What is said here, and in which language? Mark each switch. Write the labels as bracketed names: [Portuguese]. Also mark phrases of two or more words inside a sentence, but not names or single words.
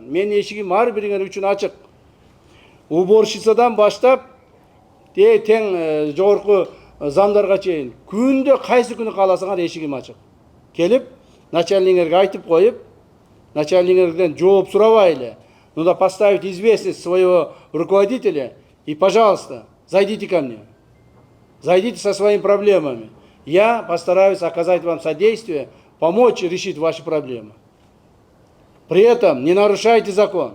[Kyrgyz] Менин эшигим ар бириңер үчүн ачык. Уборщицадан баштап, тең жогорку замдарга чейин күндө кайсы күнү кааласаңар эшигим ачык. Келип, начальниңерге айтып коюп, начальниңерден жооп сурабайлы. [Russian] Нужно поставить известность своего руководителя и, пожалуйста, зайдите ко мне. Зайдите со своими проблемами. Я постараюсь оказать вам содействие, помочь решить ваши проблемы. При этом не нарушайте закон.